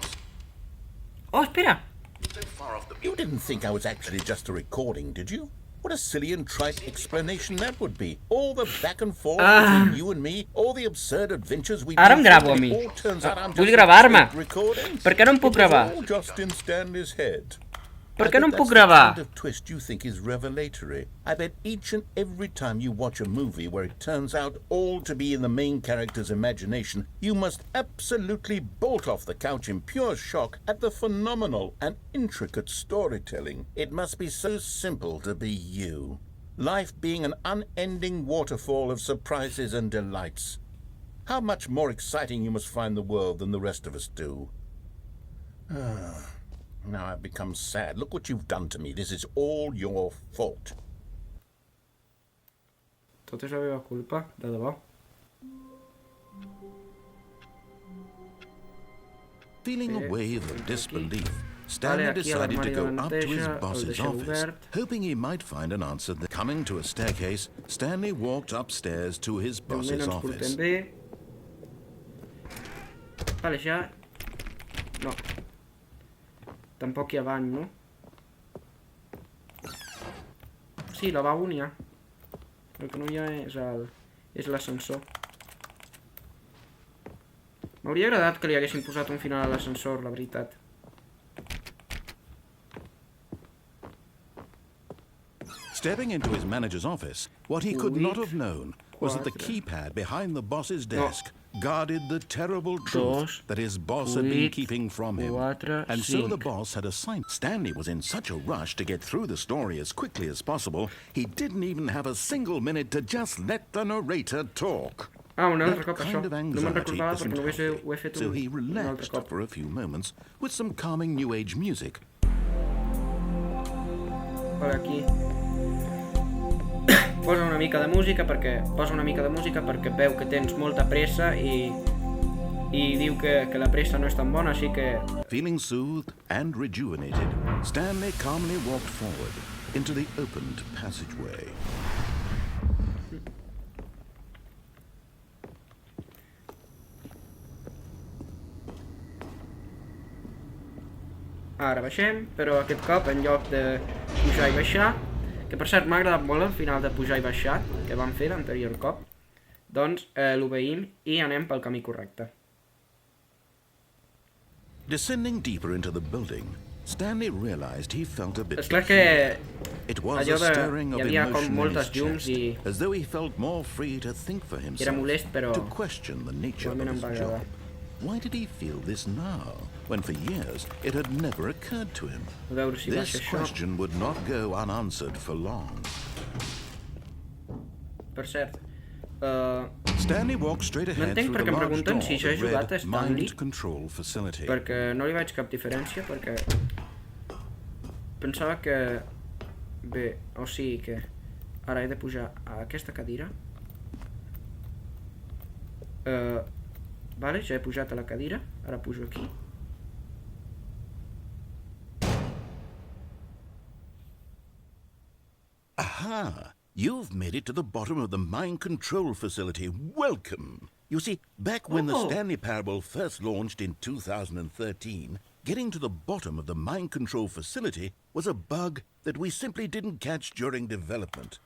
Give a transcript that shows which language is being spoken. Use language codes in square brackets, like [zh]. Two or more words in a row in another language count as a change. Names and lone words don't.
[ca] Oh, espera! [en] so far off the You didn't think I was actually just a recording, did you? What a silly and trite explanation that would be. All the back and forth between you and me, all the absurd adventures we've [ca] Ara em [en] been [ca] gravo a [en] through, [ca] mi. [en] it all turns out I'm [ca] Vull [en] just [ca] gravar-me. [en] a recording. [ca] Per què no em puc [en] It was [ca] gravar? [en] all just in Stanley's head. [ca] Per [en] I [ca] què no [en] bet [ca] em puc [en] that's the [ca] gravar? [en] kind of twist you think is revelatory. I bet each and every time you watch a movie where it turns out all to be in the main character's imagination, you must absolutely bolt off the couch in pure shock at the phenomenal and intricate storytelling. It must be so simple to be you. Life being an unending waterfall of surprises and delights. How much more exciting you must find the world than the rest of us do. Now I've become sad. Look what you've done to me. This is all your fault. [ca] Tot és la meva culpa, de debò. [en] Feeling a wave of disbelief, [ca] Vale, [en] Stanley [ca] aquí a [en] decided to [ca] l'armari [en] go [ca] de la [en] up to his [ca] neteja, el [en] boss's [ca] deixem [en] office, [ca] obert. [en] hoping he might find an answer. Coming to a staircase, Stanley walked upstairs to his [ca] De moment [en] boss's [ca] ens portem [en] office. [ca] bé. Vale, ja... No. Tampoc hi ha bany, no? Sí, la lavabo n'hi ha. El que no hi ha és l'ascensor. M'hauria agradat que li haguessin posat un final a l'ascensor, la veritat. [en] Stepping into his manager's office, what he could not have known was that the keypad behind the boss's desk guarded the terrible truth that his boss had been keeping from him. And so the boss had assigned. Stanley was in such a rush to get through the story as quickly as possible, he didn't even have a single minute to just let the narrator talk. [ca] Ah, un altre [en] That [ca] cop això. [en] kind of [ca] No me'n [en] anxiety [ca] recordava [en] isn't [ca] perquè només ho he [en] healthy, [ca] fet [en] so he [ca] un altre [en] relaxed [ca] cop. [en] for a few moments with some calming new age music. [ca] Vale, aquí. Posa una mica de música perquè veu que tens molta pressa i diu que la pressa no és tan bona, així que... [en] Feeling soothed and rejuvenated, Stanley calmly walked forward into the opened passageway. [ca] Ara baixem, però aquest cop en lloc de pujar i baixar, que per cert m'ha agradat molt el final de pujar i baixar que vam fer l'anterior cop, doncs l'obeïm i anem pel camí correcte. [en] Descending deeper into the building, Stanley realized he felt a bit [ca] És clar que [en] It was [ca] allò [en] a stirring of [ca] hi havia com [en] emotion in [ca] moltes [en] his [ca] llums [en] chest, [ca] i [en] as though he felt more free to think for [ca] era [en] himself, [ca] molest, però [en] to question the nature of [ca] igualment em [en] his [ca] va [en] job. [ca] agradar. [en] Why did he feel this now, when for years it had never occurred to him? [ca] A veure si [en] This [ca] baixa això. [en] question would not go unanswered for long. [ca] Per cert, [en] Stanley walked straight [ca] no [en] ahead [ca] entenc [en] through [ca] per [en] the [ca] què em [en] large [ca] pregunten [en] door [ca] si jo he [en] that [ca] jugat a [en] read [ca] Stanley, [en] Mind Control Facility. [ca] perquè no li veig cap diferència, perquè pensava que... Bé, o sigui que ara he de pujar a aquesta cadira. Vale, ja he pujat a la cadira, ara pujo aquí. Aha! [en] You've made it to the bottom of the mind control facility. Welcome! You see, back when the Stanley Parable first launched in 2013, getting to the bottom of the mind control facility was a bug that we simply didn't catch during development.